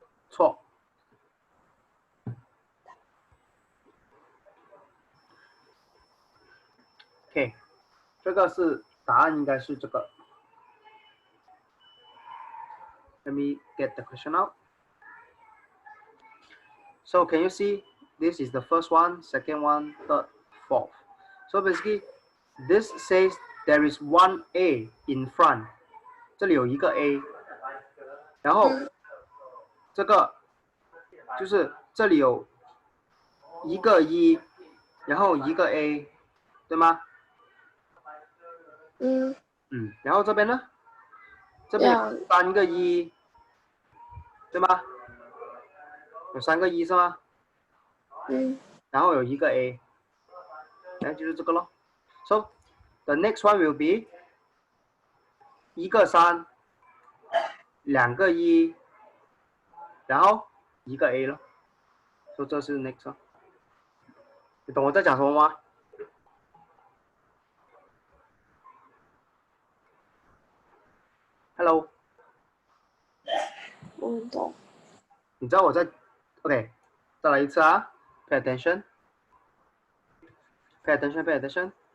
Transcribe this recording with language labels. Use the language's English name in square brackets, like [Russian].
[Chinese] 错。 OK， 这个是答案，应该是这个。 [English] Let me get the question out. So can you see? This is the first one, second one, third, fourth. So basically, this says there is one A in front. [Chinese] 这里有一个 A， 然后这个就是这里有一个1，然后一个 A， 对吗？然后这边呢？这边有3个1，对吗？有3个1是吗？然后有一个 A， 哎，就是这个咯。 [English] So the next one will be [Chinese] 1个3， 2个1，然后一个 A 咯。所以这是 next 咯。你懂我在讲什么吗？Hello。我懂。你知道我在 OK， 再来一次啊 ， [English] Pay attention， Pay attention， Pay attention。